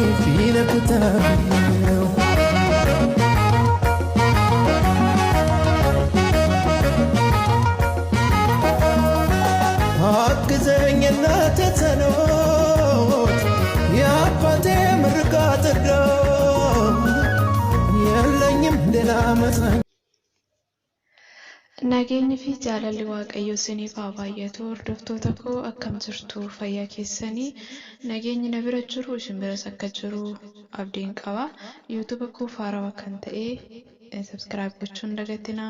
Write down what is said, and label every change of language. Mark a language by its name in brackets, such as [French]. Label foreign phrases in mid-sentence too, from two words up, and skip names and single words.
[Amharic] ቢነኩታው አግዘኝና ተጸሎት የአባቴ ምርቃት የለኝም ሌላ መጽናኛ [Oromo] Nageenyi fi jaalalli waaqayyoo isiniif haa baay'atu. Hordoftoota koo akkam jirtu fayyaa keessanii? Nageenyi na bira jiru isin biras akka jiru abdiin qaba. YouTube koo faarawaa kan ta'e subscribe gochuu hin dagatinaa.